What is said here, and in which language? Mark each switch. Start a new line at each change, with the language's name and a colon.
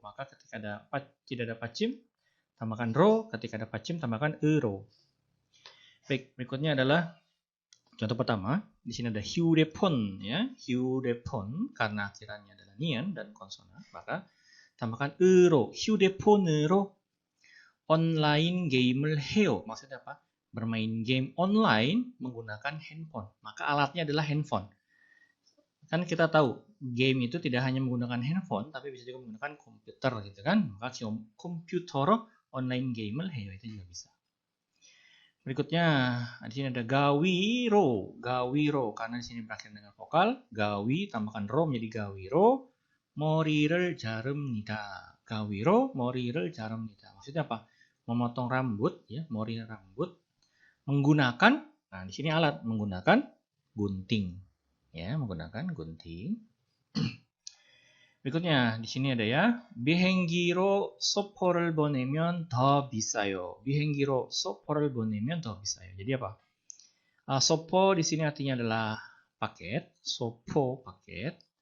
Indonesian: Maka ketika tidak ada pacim, tambahkan ro. Ketika ada pacim, tambahkan ero. Baik, berikutnya adalah contoh pertama. Di sini ada 휴대폰 ya. 휴대폰 karena akhirannya adalah nian dan konsonan, maka tambahkan ero.
Korean: 휴대폰으로 online game을 해요.
Indonesian: Maksudnya apa? Bermain game online menggunakan handphone. Maka alatnya adalah handphone. Kan kita tahu game itu tidak hanya menggunakan handphone, tapi bisa juga menggunakan komputer gitu kan.
Korean: Maka komputer online game을 해요 itu juga bisa.
Indonesian: Berikutnya di sini ada gawiro. Gawiro karena di sini berakhir dengan vokal. Gawi tambahkan ro menjadi gawiro.
Korean: 머리를 자릅니다. gawiro 머리를 자릅니다.
Indonesian: Maksudnya apa? Memotong rambut ya, mori rambut menggunakan, nah di sini alat menggunakan gunting. Ya, menggunakan gunting. Berikutnya di sini ada ya,
Korean: 비행기로 소포를 보내면 더 비싸요. 비행기로 소포를 보내면 더 비싸요.
Indonesian: Jadi apa? 소포 di sini artinya adalah paket, 소포 paket.